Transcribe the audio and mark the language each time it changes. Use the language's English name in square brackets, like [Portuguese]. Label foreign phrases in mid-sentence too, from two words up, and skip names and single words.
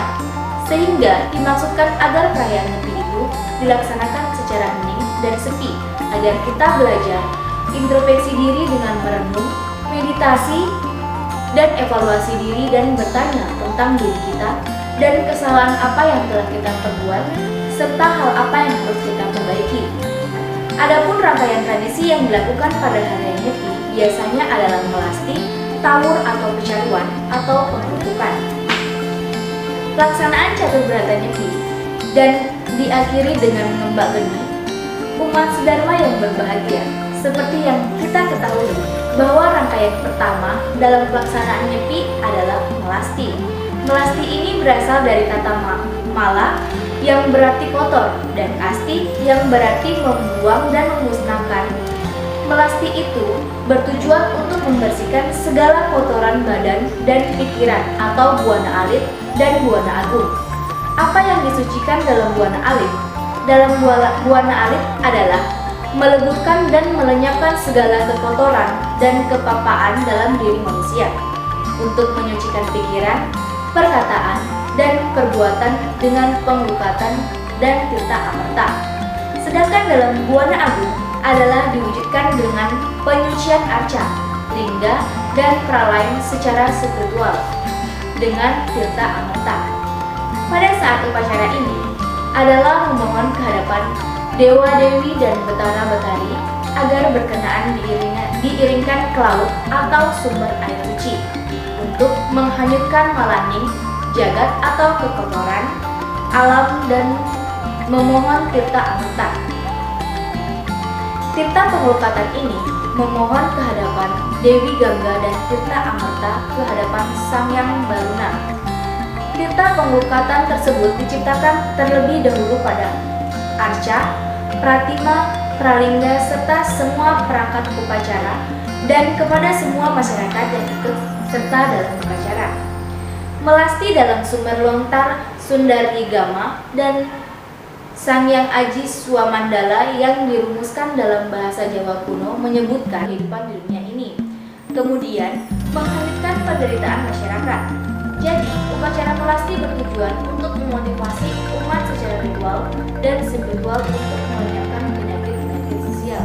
[Indonesian] Sehingga dimaksudkan agar perayaan Nyepi itu dilaksanakan secara hening dan sepi, agar kita belajar introspeksi diri dengan merenung, meditasi, dan evaluasi diri dan bertanya tentang diri kita dan kesalahan apa yang telah kita perbuat serta hal apa yang harus kita perbaiki. Adapun rangkaian tradisi yang dilakukan pada Hari Raya Nyepi biasanya adalah melasti, tawur atau pecaruan atau penggerutukan. Pelaksanaan catur berata Nyepi dan diakhiri dengan mengembak geni. Umat sedharma yang berbahagia, seperti yang kita ketahui bahwa rangkaian pertama dalam pelaksanaan Nyepi adalah melasti. Melasti ini berasal dari kata mala yang berarti kotor dan asti yang berarti membuang dan memusnahkan. Melasti itu bertujuan untuk membersihkan segala kotoran badan dan pikiran atau buana alit dan buana agung. Apa yang disucikan dalam buana alit? Dalam buana alit adalah meleburkan dan melenyapkan segala kekotoran dan kepapaan dalam diri manusia untuk menyucikan pikiran, perkataan, dan perbuatan dengan penglukatan dan tirta amerta. Sedangkan dalam buana agung adalah diwujudkan dengan penyucian arca, lingga, dan pralain secara spiritual dengan tirta amerta. Pada saat upacara ini adalah memohon kehadapan dewa-dewi dan betara-betari agar berkenaan diiringkan ke laut atau sumber air suci untuk menghanyutkan malaning jagat atau kekotoran alam dan memohon tirta amerta. Tirta penglukatan ini memohon kehadapan Dewi Gangga dan tirta amerta kehadapan Sangyang Baruna. Tirta penglukatan tersebut diciptakan terlebih dahulu pada arca, pratima, pralingga, serta semua perangkat upacara dan kepada semua masyarakat yang ikut serta dalam upacara. Melasti dalam sumber lontar Sundaryigama dan Sangyang Aji Swamandala yang dirumuskan dalam bahasa Jawa kuno menyebutkan kehidupan di dunia ini, kemudian menghanyutkan penderitaan masyarakat. Jadi, upacara melasti bertujuan untuk memotivasi umat secara ritual dan spiritual untuk melenyapkan penyakit-penyakit sosial.